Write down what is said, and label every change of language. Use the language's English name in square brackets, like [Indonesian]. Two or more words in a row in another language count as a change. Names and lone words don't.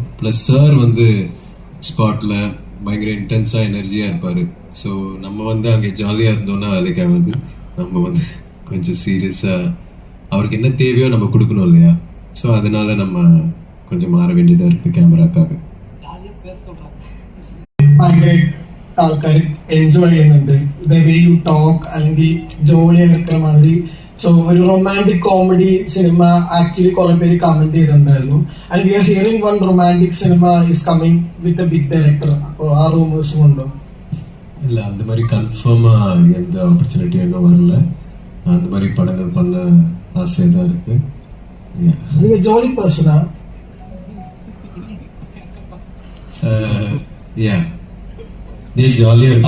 [Tamil] ப்ளஸ் சார் வந்து ஸ்பாட்டில் பயங்கர இன்டென்ஸாக எனர்ஜியாக இருப்பார். ஸோ நம்ம வந்து அங்கே ஜாலியாக இருந்தோன்னா வேலைக்கு ஆகாது. நம்ம வந்து கொஞ்சம் சீரியஸாக அவருக்கு என்ன தேவையோ நம்ம கொடுக்கணும் இல்லையா? ஸோ அதனால நம்ம கொஞ்சம் மாற வேண்டியதாக இருக்குது கேமராக்காக. [Malayalam] ഭയങ്കരമായിട്ട് ആൾക്കാർ എൻജോയ് ചെയ്യുന്നുണ്ട്. [English] the way you talk [Malayalam] അല്ലെങ്കിൽ ജോളി ഇറക്കുന്ന മാതിരി. സോ ഒരു [English] romantic comedy [Malayalam] സിനിമ ആക്ച്വലി കുറെ പേര് കമന്റ് ചെയ്തിട്ടുണ്ടായിരുന്നു. [English] and we are hearing one romantic cinema is coming with a big director. [Malayalam] അപ്പോൾ ആ റൂമേഴ്സും ഉണ്ടോ? [Tamil] இல்லை, அந்த மாதிரி கன்ஃபார்மாக எந்த ஆப்பர்ச்சுனிட்டி இன்னும் வரல. அந்த மாதிரி படங்கள் பண்ண ஆசையாக தான் இருக்கு. நீங்க ஜாலி பர்சனா? நீ ஜாலியாக இருக்கு,